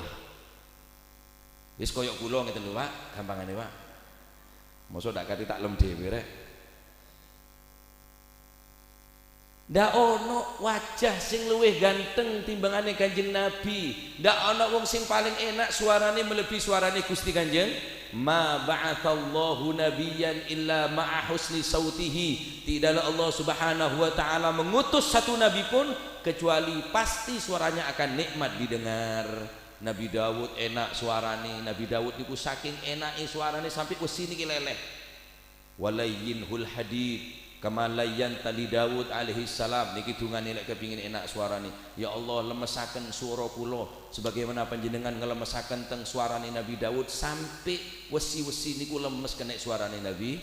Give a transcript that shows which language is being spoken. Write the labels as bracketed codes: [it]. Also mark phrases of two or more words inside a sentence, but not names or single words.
[jv] Wis koyo kula ngeten lho, Pak, gampangane, Pak. Mosok ndak kati tak lem dhewe rek. Ndak ono wajah sing luwih ganteng timbangane Kanjeng Nabi. Ndak ono wong sing paling enak suarane melebihi suarane Gusti Kanjeng. [ar] ما بعث الله نبيا إلا مع حسن صوته. [id] Tidaklah [ar] الله سبحانه وتعالى [id] mengutus satu nabi pun kecuali pasti suaranya akan nikmat didengar. [jv] Nabi Dawud enak suarane. Nabi Dawud niku saking enake suarane sampai wesi niki leleh. [ar] ولين له الحديد كما لين لداود عليه السلام. [jv] Niki dungane lek kepingin enak suarane. [ar] يا الله [jv] lemesaken swara kula sebagaimana panjenengan ngelemesaken teng suarane Nabi Daud sampai wesi-wesi niku lemes kena suarane Nabi.